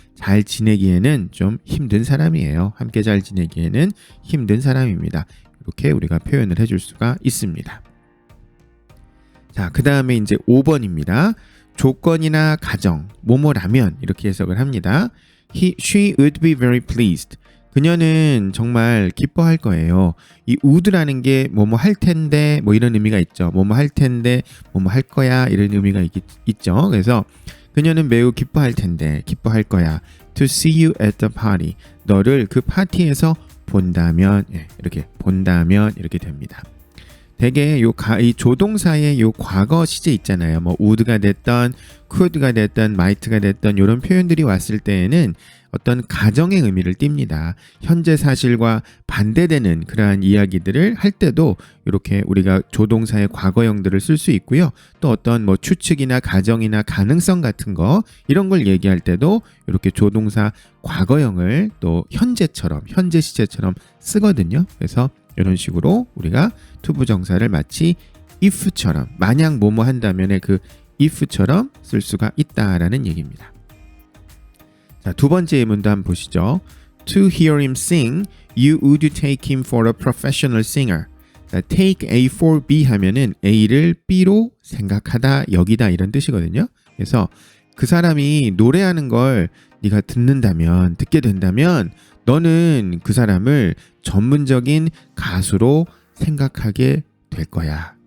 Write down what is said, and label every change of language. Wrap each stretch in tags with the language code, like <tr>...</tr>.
<ko>잘 지내기에는 좀 힘든 사람이에요. 함께 잘 지내기에는 힘든 사람입니다. 이렇게 우리가 표현을 해줄 수가 있습니다. 자, 그 다음에 이제 5번입니다. 조건이나 가정, 뭐뭐라면 이렇게 해석을 합니다.</ko> <en>She would be very pleased.</en> <ko>그녀는 정말 기뻐할 거예요. 이 would라는 게 뭐뭐 할 텐데 뭐 이런 의미가 있죠. 뭐뭐 할 텐데 뭐뭐 할 거야 이런 의미가 있죠. 그래서 그녀는 매우 기뻐할 텐데 기뻐할 거야.</ko> <en>To see you at the party.</en> <ko>너를 그 파티에서 본다면 이렇게 본다면 이렇게 됩니다. 대개 이 조동사의 요 과거 시제 있잖아요. 뭐 would가 됐던 could가 됐던 might가 됐던 이런 표현들이 왔을 때에는 어떤 가정의 의미를 띱니다. 현재 사실과 반대되는 그러한 이야기들을 할 때도 이렇게 우리가 조동사의 과거형들을 쓸 수 있고요. 또 어떤 뭐 추측이나 가정이나 가능성 같은 거 이런 걸 얘기할 때도 이렇게 조동사 과거형을 또 현재처럼 현재 시제처럼 쓰거든요. 그래서 이런 식으로 우리가 투부정사를 마치 if처럼 만약 뭐뭐 한다면의 그 if처럼 쓸 수가 있다라는 얘기입니다. 자, 두 번째 예문도 한번 보시죠.</ko> <en>To hear him sing, you would take him for a professional singer.</en> <ko>자, take A for B 하면은 A를 B로 생각하다, 여기다 이런 뜻이거든요. 그래서 그 사람이 노래하는 걸 네가 듣게 된다면 너는 그 사람을 전문적인 가수로 생각하게 될 거야.</ko>